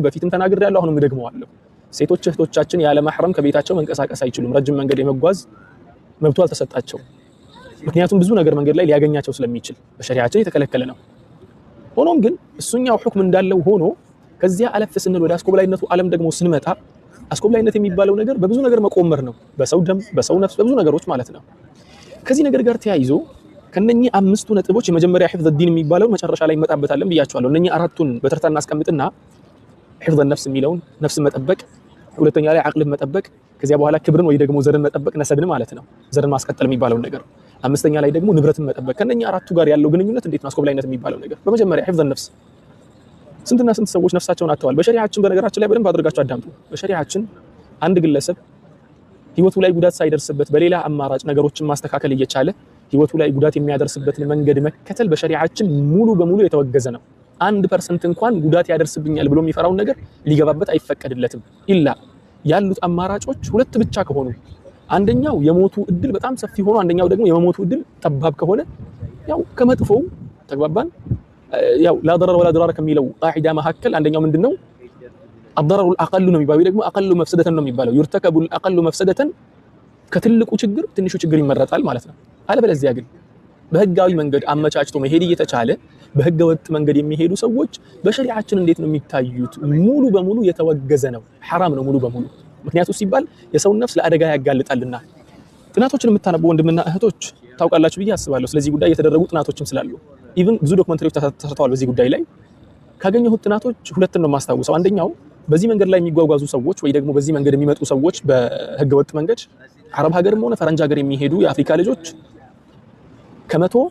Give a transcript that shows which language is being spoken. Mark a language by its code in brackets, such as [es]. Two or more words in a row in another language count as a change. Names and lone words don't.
[am] በፊትም ተናግሬያለሁ አሁንም እደግመዋለሁ ሴቶች እህቶቻችን ያለ ማህረም ከቤታቸው መንቀሳቀስ አይችሉም ረጅም መንገድ የመጓዝ መብቱ አልተሰጣቸውም ምክንያቱም ብዙ ነገር መንገድ ላይ ሊያገኛቸው ስለሚችል በሸሪዓችን የተከለከለ ነው ሆኖም ግን እሱኛው ሁክም እንዳለው ሆኖ ከዚያ አለፍ ስንል ወደ አስኮብላይነቱ ዓለም ደግሞ ስንመጣ አስኮብላይነት የሚባለው ነገር በብዙ ነገር መቆመር ነው በሰው ደም በሰው ነፍስ በብዙ ነገሮች ማለት ነው ከዚህ ነገር ጋር ተያይዞ ከነኚህ አምስቱ ነጥቦች የመጀመሪያ [ar] حفظ الدين [am] የሚባለው መጨረሻ ላይ እንመጣበታለን ብያቸዋለሁ እነኚህ አራቱን በተርታ እናስቀምጥና [ar] حفظ النفس [am] የሚለውን ነፍስን መጠበቅ ሁለተኛ ላይ አቅልን መጠበቅ ከዚያ በኋላ ክብርን ወይ ደግሞ ዘርን መጠበቅ ነሰብን ማለት ነው ዘርን ማስቀጠል የሚባለው ነገር አምስተኛ ላይ ደግሞ ንብረትን መጠበቅ ከነኚህ አራቱ ጋር ያለው ግንኙነት እንዴት ነው አስኮብላይነት የሚባለው ነገር በመጀመሪያ [ar] حفظ النفس [am] ስንትና ስንት ሰዎች ነፍሳቸውን አጥተዋል በሸሪዓችን በነገራችን ላይ በደንብ አድርጋችሁ አዳምጡ በሸሪዓችን አንድ ግለሰብ ህይወቱ ላይ ጉዳት ሳይደርስበት በሌላ አማራጭ ነገሮችን ማስተካከል እየቻለ ህይወቱ ላይ ጉዳት የሚያደርስበትን መንገድ መከተል በሸሪዓችን ሙሉ በሙሉ የተወገዘ ነው 1% እንኳን ጉዳት ያደርስብኛል ብሎ የሚፈራውን ነገር ሊገባበት አይፈቀድለትም ኢላ ያሉት አማራጮች ሁለት ብቻ ከሆኑ አንደኛው የሞቱ እድል በጣም ሰፊ ሆኖ አንደኛው ደግሞ የመሞቱ እድል ጠባብ ከሆነ ያው ከመጥፎው ተግባባን ያው [ar] لا ضرر ولا ضرار [am] ከሚለው ቃዒዳ መሐከል አንደኛው ምንድነው [ar] الضرر الاقل [am] ነው የሚባለው ደግሞ [ar] اقل مفسده [am] ነው የሚባለው [ar] يرتكب الاقل مفسده [am] ከትልቁ ችግር ትንሹ ችግር ይመረጣል ማለት ነው አለበለዚያ ግን በህጋዊ መንገድ አመቻችቶ መሄድ እየተቻለ በህገ ወጥ መንገድ የሚሄዱ ሰዎች በሸሪዓችን እንዴት ነው የሚታዩት ሙሉ በሙሉ የተወገዘ ነው حرام ነው ሙሉ በሙሉ ምክንያቱም ሲባል የሰው ነፍስ ለአደጋ ያጋልጣልና ጥናቶችን የምታነቡ ወንድምና እህቶች ታውቃላችሁ ብዬ አስባለሁ ስለዚህ ጉዳይ የተደረጉ ጥናቶችም ስላሉ ኢቭን ብዙ ዶክመንተሪዎች ተሰርተዋል በዚህ ጉዳይ ላይ ካገኘሁት ጥናቶች ሁለቱን ነው ማስተዋወሰው አንደኛው በዚህ መንገድ ላይ የሚጓጓዙ ሰዎች ወይ ደግሞ በዚህ መንገድ የሚመጡ ሰዎች በህገ ወጥ መንገድ አረብ ሀገርም ሆነ ፈረንጅ ሀገር የሚሄዱ የአፍሪካ ልጆች ከመቶ